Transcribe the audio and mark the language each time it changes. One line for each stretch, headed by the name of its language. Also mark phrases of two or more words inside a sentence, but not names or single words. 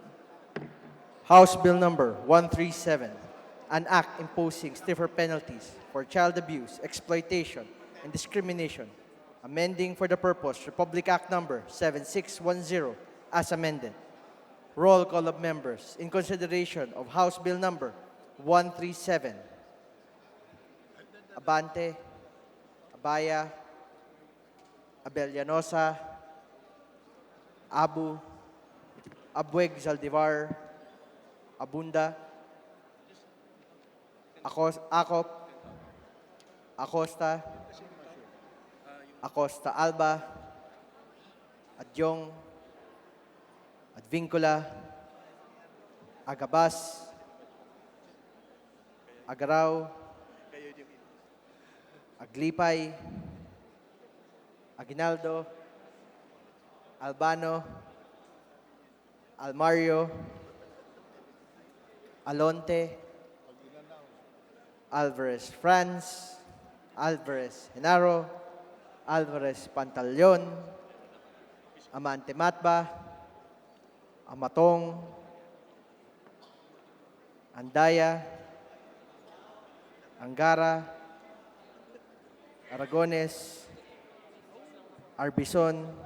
English: House Bill number 137, an act imposing stiffer penalties for child abuse, exploitation, and discrimination, amending for the purpose Republic Act number 7610 as amended. Roll call of members in consideration of House Bill number 137. Abante, Abaya, Abellanosa, Abu, Abueg Zaldivar, Abunda, Acop, Acosta, Acosta Alba, Adyong, Advincula, Agabas, Agaraw, Aglipay, Aguinaldo, Albano, Almario, Alonte, Alvarez Franz, Alvarez Genaro, Alvarez Pantaleon, Amante Matba, Amatong, Andaya, Angara, Aragones, Arbison,